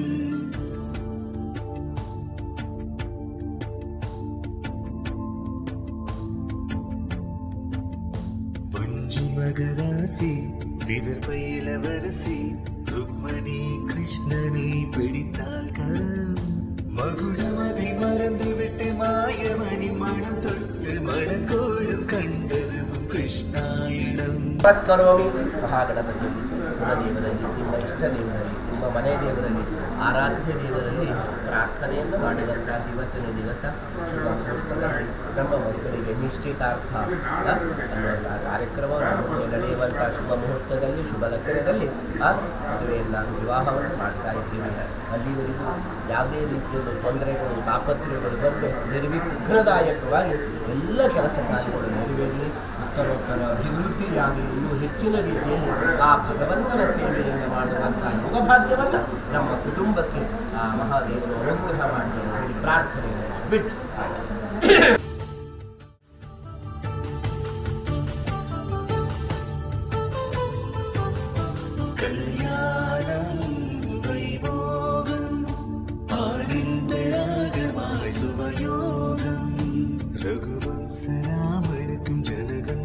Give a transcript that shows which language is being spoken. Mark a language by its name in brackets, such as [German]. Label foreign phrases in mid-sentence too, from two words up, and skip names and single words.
[Tamil] மகராசி விதர்ப இளவரசி ருக்மணி கிருஷ்ணனை பிடித்தால் கரம் மகுடமதை மறந்துவிட்டு மாயமணி மனம் தொட்டு மணக்கோடும் கண்டதும் கிருஷ்ணாயிடம் [Kannada] ನಮಸ್ಕಾರವಾಮಿ ಮಹಾಗಣಪತಿಯಲ್ಲಿ ಕುಲದೇವರಲ್ಲಿ ನಿಮ್ಮ ಇಷ್ಟ ದೇವರಲ್ಲಿ ನಿಮ್ಮ ಮನೆ ದೇವರಲ್ಲಿ ಆರಾಧ್ಯ ದೇವರಲ್ಲಿ ಪ್ರಾರ್ಥನೆಯನ್ನು ಮಾಡುವಂಥ ಇವತ್ತಿನ ದಿವಸ ಶುಭ ಮುಹೂರ್ತದಲ್ಲಿ ನಮ್ಮ ಮಕ್ಕಳಿಗೆ ನಿಶ್ಚಿತಾರ್ಥ ಅನ್ನುವಂಥ ಕಾರ್ಯಕ್ರಮವನ್ನು ನಡೆಯುವಂಥ ಶುಭ ಮುಹೂರ್ತದಲ್ಲಿ ಶುಭ ಲಗ್ನದಲ್ಲಿ ಮದುವೆಯನ್ನು ವಿವಾಹವನ್ನು ಮಾಡ್ತಾ ಇದ್ದೀವಿ. ಅಲ್ಲಿವರೆಗೂ ಯಾವುದೇ ರೀತಿಯ ತೊಂದರೆಗಳು ತಾಪತ್ರೆಗಳು ಬರದೆ ನಿರ್ವಿಘ್ನದಾಯಕವಾಗಿ ಎಲ್ಲ ಕೆಲಸ ಕಾರ್ಯಗಳು ನೆರವೇರಲಿ, ಉತ್ತರೋತ್ತರ ಅಭಿವೃದ್ಧಿಯಾಗಲಿ, ಇನ್ನೂ ಹೆಚ್ಚಿನ ರೀತಿಯಲ್ಲಿ ಆ ಭಗವಂತನ ಸೇವೆಯನ್ನು ಮಾಡುವಂಥ ಯೋಗಭಾಗ್ಯವನ್ನು ನಮ್ಮ ಕುಟುಂಬಕ್ಕೆ ಆ ಮಹಾದೇವರು ಅನುಗ್ರಹ ಮಾಡಿ ಅಂತ ಹೇಳಿ ಪ್ರಾರ್ಥನೆಯನ್ನು ಬಿಟ್ಟು [Tamil] கல்யாணம் வைபோகம் ஆனந்தராகமாய் சுபயோகம் ரகுவம்சராமனுக்கும் ஜனகன்